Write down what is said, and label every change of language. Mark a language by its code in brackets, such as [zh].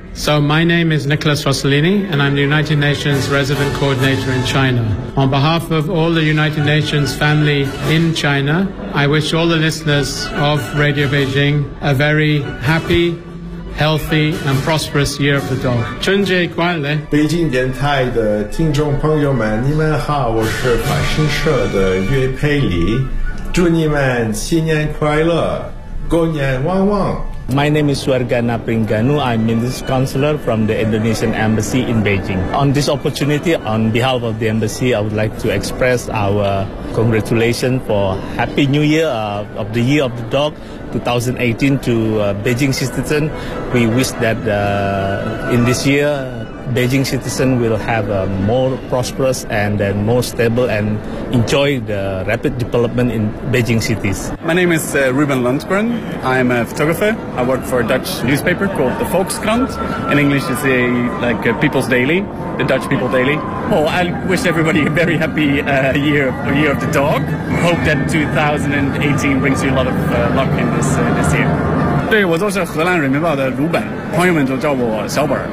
[en] So my name is Nicholas Rossellini, and I'm the United Nations Resident Coordinator in China. On behalf of all the United Nations family in China, I wish all the listeners of Radio Beijing a very happy, healthy, and prosperous Year of the Dog. [zh] 春节快乐！北京电台的听众朋友们，你们好，我是法新社的岳佩里，祝你们新年快乐，过年旺旺。 [en] My name is Wargana Pringanu. I'm Minister Counselor from the Indonesian Embassy in Beijing. On this opportunity, on behalf of the Embassy, I would like to express our congratulations for Happy New Year、of the Year of the Dog 2018 to、Beijing citizens. We wish that、in this year, Beijing citizens will have a more prosperous and then more stable and enjoy the rapid development in Beijing cities. My name is、Ruben Lundgren. I'm a photographer. I work for a Dutch newspaper called the Volkskrant. In English, it's like People's Daily, the Dutch People Daily. Well, I wish everybody a very happy、year of the dog. Hope that 2018 brings you a lot of、luck in this,、this year. [zh] 对，我就是荷兰人民报的鲁本，朋友们都叫我小本。